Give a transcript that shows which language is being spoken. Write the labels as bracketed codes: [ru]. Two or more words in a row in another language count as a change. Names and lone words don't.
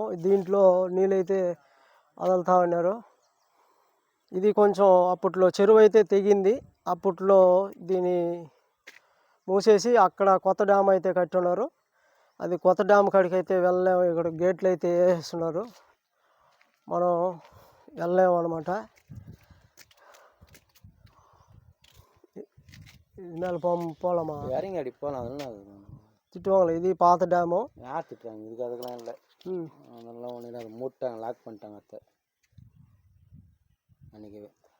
[te] దీంట్లో నీళ్ళైతే వదులుతూ ఉన్నారు. ఇది కొంచెం అప్పట్లో చెరువు అయితే తెగింది. అప్పట్లో దీన్ని మూసేసి అక్కడ కొత్త డ్యామ్ అయితే కట్టున్నారు. అది కొత్త డ్యామ్ కాడికి అయితే వెళ్ళలేము. ఇక్కడ గేట్లు అయితే వేస్తున్నారు, మనం వెళ్ళలేము అనమాట. [ta] மேலே போகலாமா? இறங்கி அடி போகலாம். அதெல்லாம் திட்டுவாங்களே. இது பாத்த டேமு. யார் திட்டுறாங்க? இதுக்கு அதுக்கெல்லாம் இல்லை. அதெல்லாம் ஒன்றும் இல்லை. அதை மூட்டாங்க, லாக் பண்ணிட்டாங்க அத்தை அன்றைக்கவே.